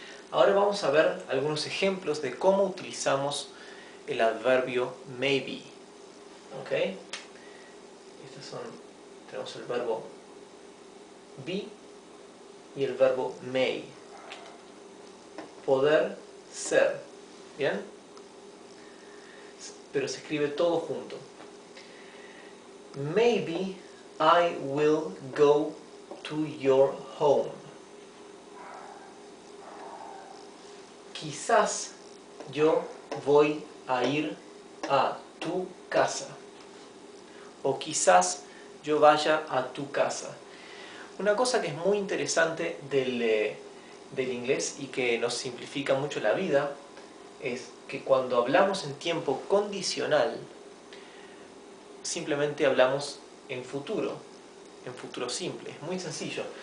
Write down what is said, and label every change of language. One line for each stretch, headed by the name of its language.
Spanish: Ahora vamos a ver algunos ejemplos de cómo utilizamos el adverbio maybe. ¿Ok? Tenemos el verbo be y el verbo may. Poder ser. ¿Bien? Pero se escribe todo junto.
English: Maybe I will go to your home.
Spanish: Quizás yo voy a ir a tu casa. O quizás yo vaya a tu casa. Una cosa que es muy interesante del inglés y que nos simplifica mucho la vida es que cuando hablamos en tiempo condicional simplemente hablamos en futuro simple. Es muy sencillo.